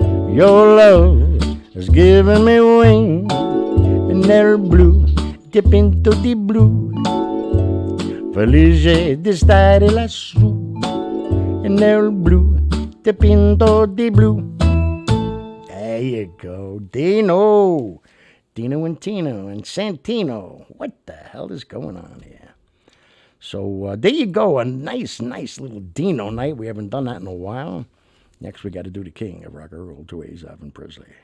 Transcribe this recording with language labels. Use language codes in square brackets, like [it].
[en] Your love has given me wings. [it] Nel blu, dipinto di blu, felice di stare lassù. Nel blu, dipinto di blu. [en] There you go, Dino and Tino and Santino. What the hell is going on here? So there you go, a nice little Dino night. We haven't done that in a while. Next we got to do the king of rock and roll, to Elvis Presley.